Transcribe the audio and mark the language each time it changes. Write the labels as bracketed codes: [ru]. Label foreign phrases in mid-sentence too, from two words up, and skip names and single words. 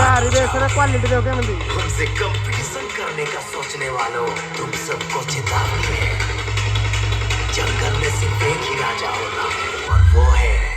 [or] ସାର୍ [hi] हो [or] ଏବେ [hi] जाओगे। [or] ସାର୍ କ୍ୱାଲିଟି ଦେବ କେମିତି [hi] हमसे कंपटीशन करने का सोचने वालों, तुम सबको चेतावनी है। जंगल में सिर्फ एक ही राजा होता है और वो है